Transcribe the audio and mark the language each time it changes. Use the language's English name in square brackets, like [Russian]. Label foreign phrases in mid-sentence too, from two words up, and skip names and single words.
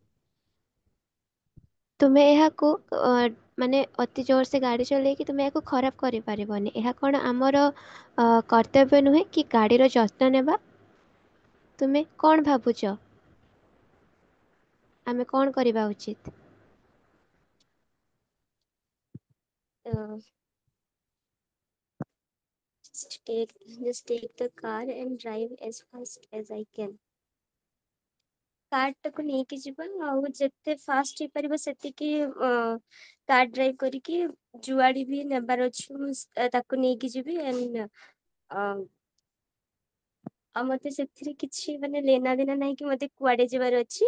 [Odia] ତୁମେ ଏହାକୁ ମାନେ ଅତି ଜୋରସେ ଗାଡ଼ି ଚଲେଇକି ତୁମେ ଏହାକୁ ଖରାପ କରିପାରିବନି। ଏହା କ'ଣ ଆମର କର୍ତ୍ତବ୍ୟ ନୁହେଁ କି ଗାଡ଼ିର ଯତ୍ନ ନେବା? ତୁମେ କ'ଣ ଭାବୁଛ, ଆମେ କ'ଣ କରିବା ଉଚିତ? [English] Uh, just take the car and drive as fast as I can. [Odia] କାରଟାକୁ ନେଇକି ଯିବା, ଆଉ ଯେତେ ଫାଷ୍ଟ ହେଇପାରିବ ସେତିକି [English] car drive [Odia] କରିକି ଯୁଆଡେ ବି ନେବାର ଅଛି ମୁଁ ତାକୁ ନେଇକି ଯିବି। ଆଉ ମତେ ସେଥିରେ କିଛି ମାନେ [Hindi] लेना देना [Odia] ନାହିଁ କି ମତେ କୁଆଡେ ଯିବାର ଅଛି।